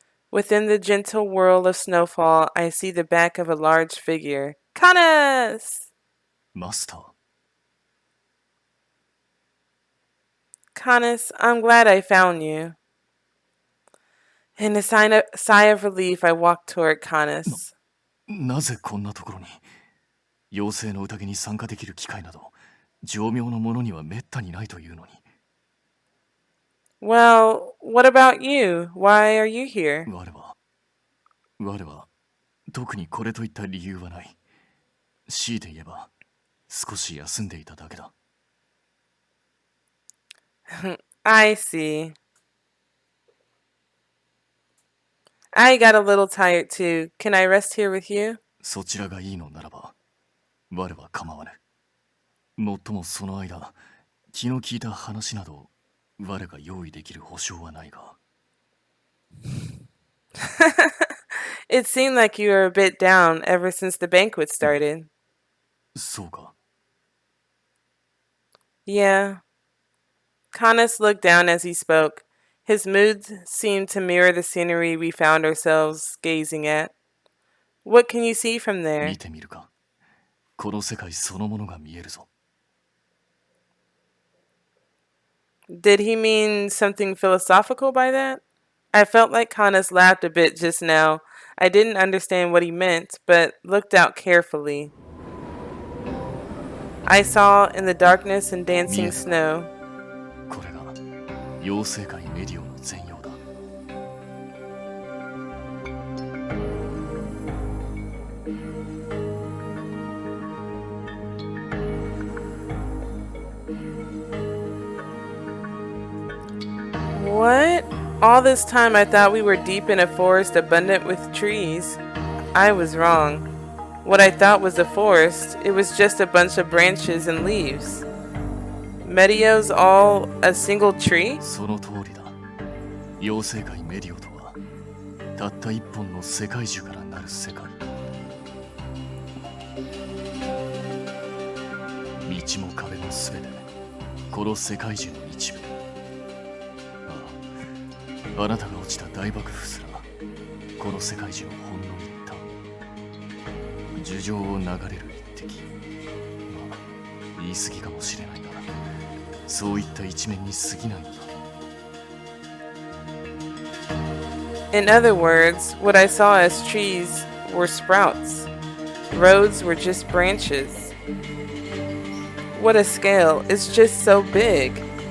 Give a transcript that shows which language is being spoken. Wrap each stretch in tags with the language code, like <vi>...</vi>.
<en>Within the gentle whirl of snowfall, I see the back of a large figure. Canus!</en> <ja>マスター。</ja> <en>Canus, I'm glad I found you. In a sigh of relief, I walked toward Canus.</en> <ja>なぜこんなところに。妖精の宴に参加できる機会など上妙の者にはめったにないというのに。</ja> <en>Well, what about you? Why are you here?</en> <ja>我は特にこれといった理由はない。強いて言えば少し休んでいただけだ。</ja> <en>I see. I got a little tired too. Can I rest here with you?</en> <ja>そちらがいいのならば我は構わぬ。もっともその間気の利いた話など我が用意できる保証はないが。</ja> <en>It seemed like you were a bit down ever since the banquet started.</en> <ja>そうか。</ja> <en>Yeah. Canus looked down as he spoke. His mood seemed to mirror the scenery we found ourselves gazing at. What can you see from there?</en> <ja>見てみるか。この世界そのものが見えるぞ。</ja> <en>Did he mean something philosophical by that? I felt like Canus laughed a bit just now. I didn't understand what he meant, but looked out carefully. I saw in the darkness and dancing snow.</en> <ja>これが妖精界メディオの全容だ。</ja> <en>What? All this time I thought we were deep in a forest abundant with trees. I was wrong. What I thought was a forest, it was just a bunch of branches and leaves. Medio's all a single tree?</en> <ja>その通りだ。妖精界メディオとはたった一本の世界樹からなる世界。道も壁もすべてこの世界樹の一部。あなたが落ちた大爆風すらこの世界中のほんの一端。樹上を流れる一滴。まあ言い過ぎかもしれないがそういった一面に過ぎないんだ。</ja> <en>In other words, what I saw as trees were sprouts. Roads were just branches. What a scale. It's just so big.</en>